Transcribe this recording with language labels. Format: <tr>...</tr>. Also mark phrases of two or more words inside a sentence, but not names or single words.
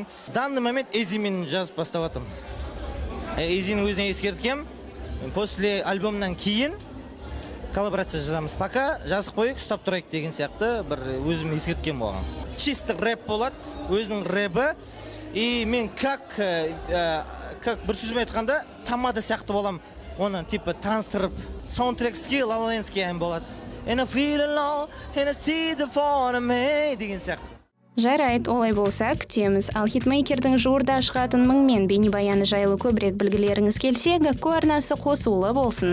<ru>Данный момент</ru> <kk>Эйзимен жазып баставатым. Эйзиның өзіне ескерткем, после альбомнан кейін коллаборация жазамыз. Пока жазып қойық, ұстап тұрайық деген сияқты бір өзім ескерткем болған. Чисто рэп болады, өзінің рэпі. И мен как бір сөзім айтқанда, тамада сияқты болам. Оны типа таныстырып, саундтрекске, лалалендске ән болады.</kk> <en>And I feel alone, and I see the fall of me</en> <kk>деген сияқты. Жарайды, олай болса күтеміз. Ал хитмейкердің жуырда шығатын Мыңмен бейнебаяны жайлы көбірек білгілеріңіз келсе, Гакку арнасы қосулы болсын.</kk>